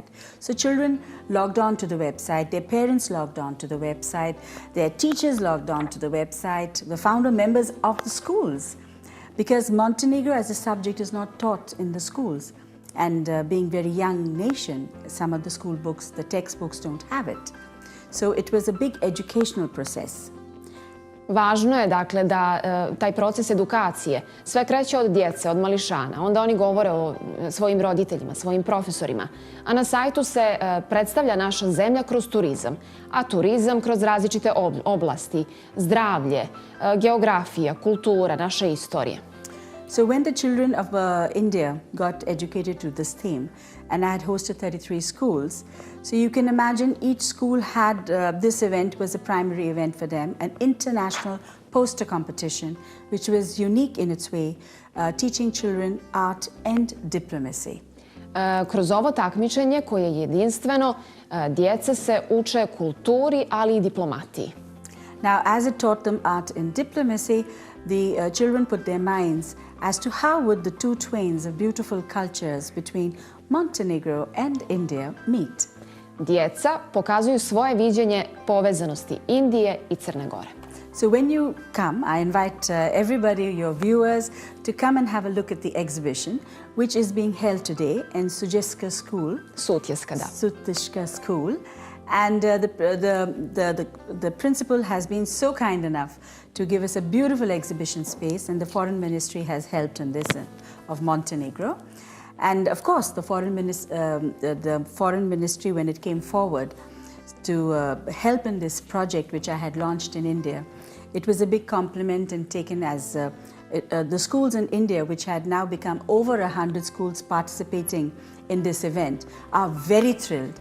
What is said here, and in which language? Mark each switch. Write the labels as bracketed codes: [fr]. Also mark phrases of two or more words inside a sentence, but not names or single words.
[en] So children logged on to the website, their parents logged on to the website, their teachers logged on to the website, the founder members of the schools, because Montenegro as a subject is not taught in the schools. And being very young nation, some of the school books, the textbooks don't have it. So it was a big educational process. [sr] Važno je, dakle, da taj proces edukacije sve kreće od djece, od mališana. Onda oni govore o svojim roditeljima, svojim profesorima. A na sajtu se predstavlja naša zemlja kroz turizam. A turizam kroz različite oblasti, zdravlje, geografija, kultura, naša istorija. [en] So when the children of India got educated to this theme, and I had hosted 33 schools, so you can imagine each school had, this event was a primary event for them, an international poster competition, which was unique in its way, teaching children art and diplomacy. [sr] Kroz ovo takmičenje koje je jedinstveno, djeca se uče kulturi, ali i diplomatiji. [en] Now, as it taught them art and diplomacy, the children put their minds as to how would the two twains of beautiful cultures between Montenegro and India meet. [sr] Djeca pokazuju svoje viđenje povezanosti Indije i Crne Gore. [en] So when you come, I invite everybody, your viewers, to come and have a look at the exhibition, which is being held today in Sutjeska School. [sr] Sutjeska, da. [en] Sutjeska School. And the principal has been so kind enough to give us a beautiful exhibition space, and the Foreign Ministry has helped in this of Montenegro. And of course, the Foreign Ministry, when it came forward to help in this project which I had launched in India, it was a big compliment and taken as the schools in India, which had now become over 100 schools participating in this event, are very thrilled.